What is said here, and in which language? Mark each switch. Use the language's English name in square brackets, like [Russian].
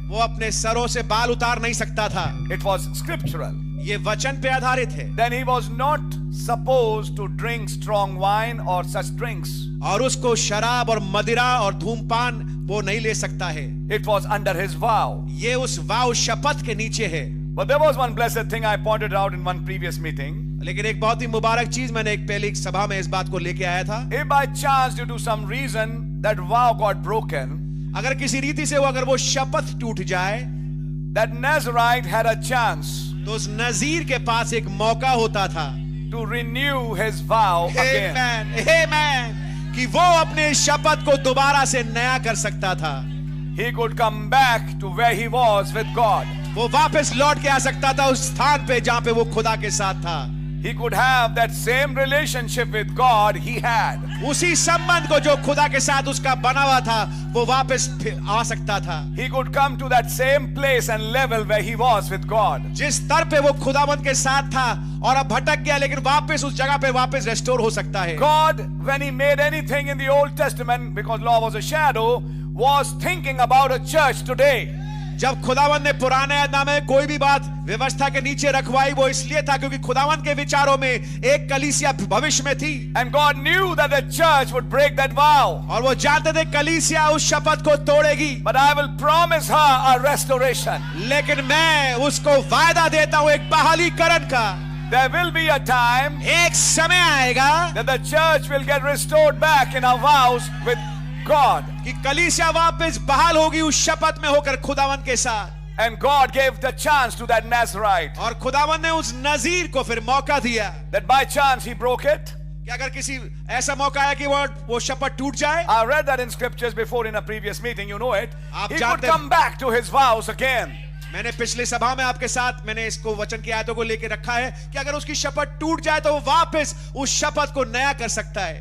[Hindi] वो अपने सरों से बाल उतार नहीं सकता था। [English] It was scriptural. [Hindi] ये वचन पे आधारित है। [English] Then he was not supposed to drink strong wine or such drinks. [Hindi] और उसको शराब और मदिरा और धूमपान वो नहीं ले सकता है। [English] It was under his vow. [Hindi] ये उस वाव शपथ के नीचे है। [English] But there was one blessed thing I pointed out in one previous meeting. [Hindi] लेकिन एक बहुत ही मुबारक चीज मैंने एक पहली सभा में इस बात को लेके आया था। [English] If by chance due to some reason that vow got broken, [Hindi] अगर किसी रीति से वो शपथ टूट जाए, [English] that Nazarite had a chance [Hindi] तो उस नजीर के पास एक मौका होता था [English] to renew his vow again. [Hindi] Amen, amen, कि वो अपने शपथ को दोबारा से नया कर सकता था। [English] He could come back to where he was with God. [Hindi] वो वापस लौट के आ सकता था उस स्थान पे जहां पे वो खुदा के साथ था। [English] He could have that same relationship with God he had. [Hindi] उसी संबंध को जो खुदा के साथ उसका बना हुआ था वो वापस आ सकता था। [English] He could come to that same place and level where he was with God. [Hindi] जिस स्तर पे वो खुदावंद के साथ था और अब भटक गया, लेकिन वापस उस जगह पे वापस रेस्टोर हो सकता है। [English] God, when he made anything in the Old Testament, because law was a shadow, was thinking about a church today. [Hindi] जब खुदावंद ने पुराने नामे में कोई भी बात व्यवस्था के नीचे रखवाई, वो इसलिए था क्योंकि खुदावंद के विचारों में एक कलीसिया भविष्य में थी। [English] And God knew that the church would break that vow. [Hindi] और वो जानते थे कलीसिया उस शपथ को तोड़ेगी। [English] But I will promise her a restoration. [Hindi] लेकिन मैं उसको वायदा देता हूं एक बहालीकरण का। [English] There will be a time [Hindi] एक समय आएगा [English] that the church will get restored back in her vows with God. [Hindi] कि कलीसिया वापस बहाल होगी उस शपथ में होकर खुदावंद के साथ। [English] And God gave the chance to that Nazarite. [Hindi] और खुदावंद ने उस नजीर को फिर मौका दिया [English] That by chance he broke it. [Hindi] कि अगर किसी ऐसा मौका है कि वो शपथ टूट जाए। [English] I read that in scriptures before in a previous meeting, you know it. [Hindi] आप [English] He could [Hindi] जानते- [English] come back to his vows again. [Hindi] मैंने पिछली सभा में आपके साथ मैंने इसको वचन की आयतों को लेकर रखा है कि अगर उसकी शपथ टूट जाए तो वो वापस उस शपथ को नया कर सकता है।